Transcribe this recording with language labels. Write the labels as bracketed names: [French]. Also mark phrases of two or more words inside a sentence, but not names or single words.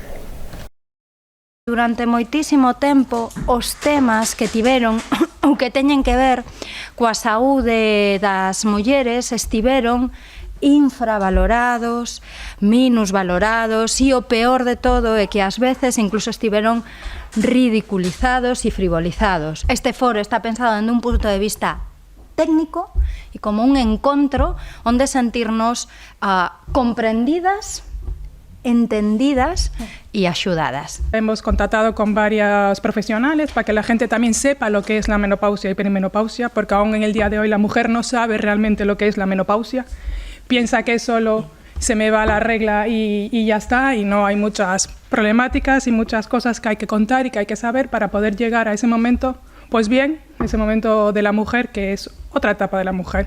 [Galician] Durante moitísimo tempo, os temas que tiveron ou que teñen que ver coa saúde das mulleres estiveron infravalorados, minusvalorados e o peor de todo é que ás veces incluso estiveron ridiculizados e frivolizados. Este foro está pensado dende un punto de vista técnico e como un encontro onde sentirnos comprendidas, [Spanish] entendidas y ayudadas. Hemos contactado con varios profesionales para que la gente también sepa lo que es la menopausia y perimenopausia, porque aún en el día de hoy la mujer no sabe realmente lo que es la menopausia, piensa que solo se me va la regla y ya está, y no, hay muchas problemáticas y muchas cosas que hay que contar y que hay que saber para poder llegar a ese momento, pues bien, ese momento de la mujer que es otra etapa de la mujer.